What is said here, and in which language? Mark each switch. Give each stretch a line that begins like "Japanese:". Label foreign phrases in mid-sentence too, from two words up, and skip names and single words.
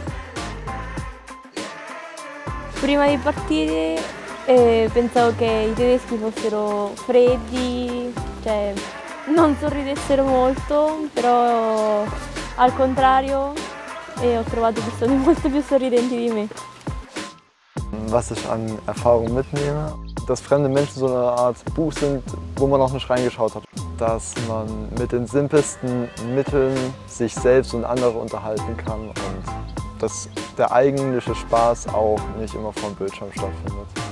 Italian: Prima di partire pensavo che i tedeschi fossero freddi, cioè non sorridessero molto, però al contrario ho trovato che sono molto più sorridenti di me.
German: Was ich an Erfahrung mitnehme, dass fremde Menschen so eine Art Buch sind, wo man noch nicht reingeschaut hat. Dass man mit den simpelsten Mitteln sich selbst und andere unterhalten kann und dass der eigentliche Spaß auch nicht immer vom Bildschirm stattfindet.